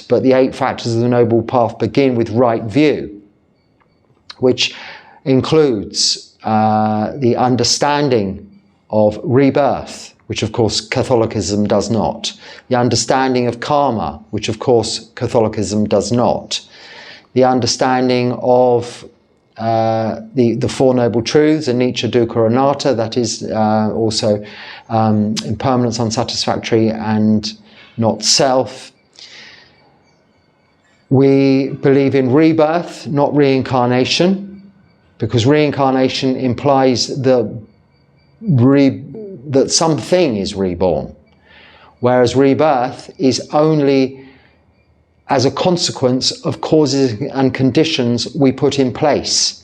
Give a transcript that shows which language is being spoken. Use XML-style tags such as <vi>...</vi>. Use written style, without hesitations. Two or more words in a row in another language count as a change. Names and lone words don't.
<en>But the 8 factors of the Noble Path begin with right view, which includes the understanding of rebirth, which of course Catholicism does not. The understanding of karma, which of course Catholicism does not. The understanding of the Four Noble Truths,</en> <pi>anicca, dukkha, anatta,</pi> <en>that is also impermanence, unsatisfactory, and not self. We believe in rebirth, not reincarnation, because reincarnation implies that something is reborn, whereas rebirth is only as a consequence of causes and conditions we put in place.</en>